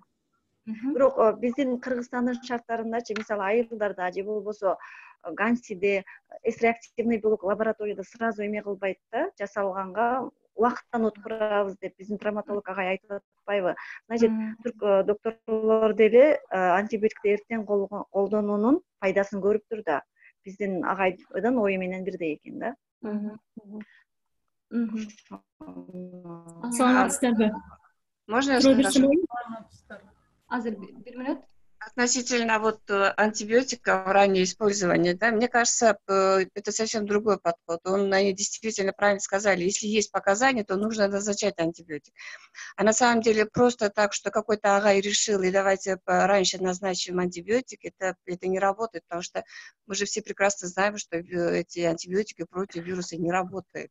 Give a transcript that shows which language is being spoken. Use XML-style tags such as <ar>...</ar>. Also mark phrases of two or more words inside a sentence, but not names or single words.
<ky>Бирок биздин Кыргызстандын шарттарындачы, мисалы, айылдарда же болбосо Гансиде</ky> <ru>С-реактивный белок</ru> <ky>лабораторияда сразу эме кылбайт да, жасалганга убакыттан өткөрөбүз деп биздин травматолог агай айтып атпайбы? Значит, түрк докторлор деле антибиотикти эртең колдонуунун пайдасын көрүптүр да. Биздин агайдын ою менен бирдей экен да. Саламатсыздарбы?</ky> <ru>Можно я скажу?</ru> <ky>Азыр 1 мүнөт.</ky> <ru>Относительно вот антибиотиков, раннее использование, да, мне кажется, это совсем другой подход. Они действительно правильно сказали, если есть показания, то нужно назначать антибиотик. А на самом деле просто так, что какой-то агай решил, и давайте раньше назначим антибиотик, это не работает, потому что мы же все прекрасно знаем, что эти антибиотики против вируса не работают.</ru>